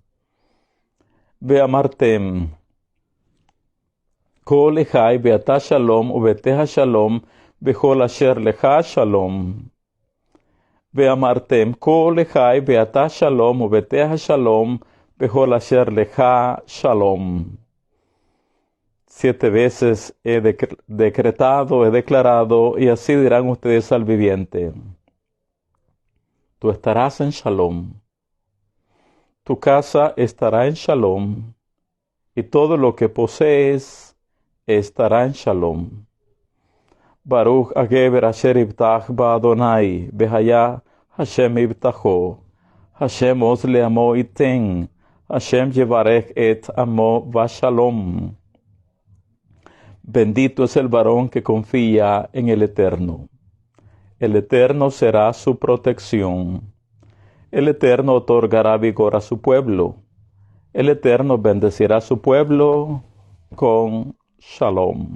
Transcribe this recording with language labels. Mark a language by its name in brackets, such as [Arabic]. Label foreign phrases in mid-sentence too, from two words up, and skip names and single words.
[Hebrew] ואמרתם כה לחי ואתה שלום וביתך שלום וכל אשר לך שלום. ואמרתם כה לחי ואתה שלום וביתך שלום וכל אשר לך שלום. [Spanish] 7 veces he decretado, he declarado, y así dirán ustedes al viviente: tú estarás en Shalom, tu casa estará en Shalom, y todo lo que posees estará en Shalom. [Hebrew] ברוך הגבר אשר יבטח באדני והיה השם מבטחו השם עז לעמו יתן השם יברך את עמו בשלום. [Spanish] Bendito es el varón que confía en el Eterno. El Eterno será su protección. El Eterno otorgará vigor a su pueblo. El Eterno bendecirá a su pueblo con Shalom.